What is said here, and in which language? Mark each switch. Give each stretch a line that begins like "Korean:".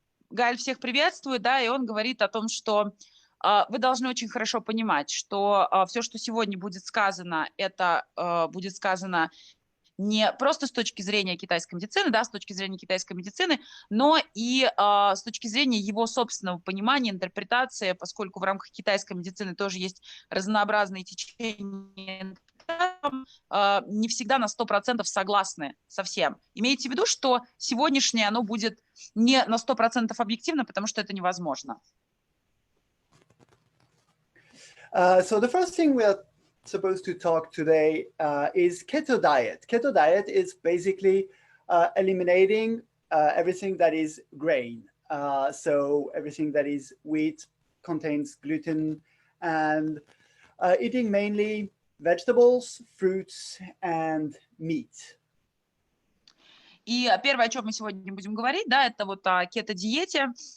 Russian: Гаэль всех приветствует, да, и он говорит о том, что вы должны очень хорошо понимать, что все, что сегодня будет сказано, это будет сказано не просто с точки зрения китайской медицины, да, с точки зрения китайской медицины, но и с точки зрения его собственного понимания, интерпретации, поскольку в рамках китайской медицины тоже есть разнообразные течения, не всегда на 100% согласны со всем. Имейте в виду, что сегодняшнее оно будет не на 100% объективно, потому что это невозможно.
English: So the first thing we are supposed to talk today is keto diet. Keto diet is basically eliminating everything that is grain. So everything that is wheat, contains gluten, and eating mainly vegetables, fruits, and meat.
Russian: И первое, о чем мы сегодня будем говорить, да, это вот о кетодиете.